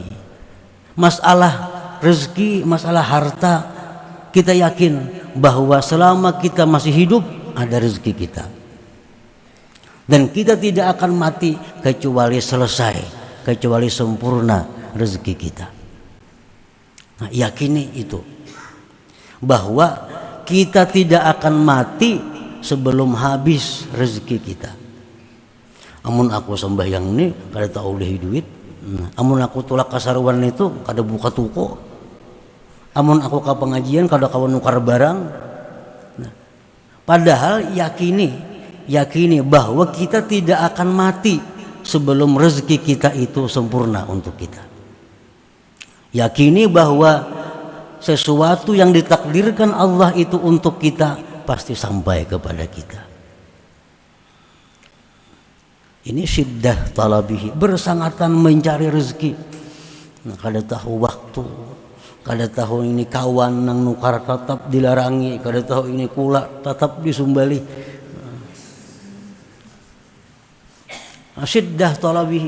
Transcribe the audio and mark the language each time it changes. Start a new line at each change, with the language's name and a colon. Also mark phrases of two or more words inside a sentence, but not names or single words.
Indonesian: Masalah rezeki, masalah harta, kita yakin bahwa selama kita masih hidup ada rezeki kita. Dan kita tidak akan mati kecuali selesai, kecuali sempurna rezeki kita. Nah, yakini itu. Bahwa kita tidak akan mati sebelum habis rezeki kita.
Banjar: Amun aku sembahyang nih kada tahu oleh duit. Amun aku tulak kasaruan itu kada buka toko. Amun aku ke pengajian kada kawan nukar barang.
Indonesian: Nah, padahal yakini bahwa kita tidak akan mati sebelum rezeki kita itu sempurna untuk kita. Yakini bahwa sesuatu yang ditakdirkan Allah itu untuk kita pasti sampai kepada kita.
Arabic: Ini syiddah talabihi,
Indonesian: bersangatan mencari rezeki.
Banjar: Nah, kada tahu waktu, Kada tahu ini kawan nang nukar tetap dilarangi, kada tahu ini kula tetap disumbali.
Arabic: Asyiddah talabihi.